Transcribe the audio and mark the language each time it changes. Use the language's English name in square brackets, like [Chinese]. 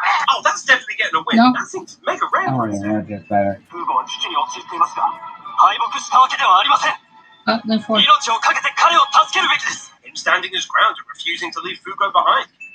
[English] Oh, that's definitely getting a win. No. That seems mega rare. Oh, yeah, that's just better. [Japanese] フーゴは危機に陥っていますが、敗北したわけではありません。 [English] Then for [Japanese] 命をかけて彼を助けるべきです。 [English] Him standing his ground and refusing to leave Fugo behind.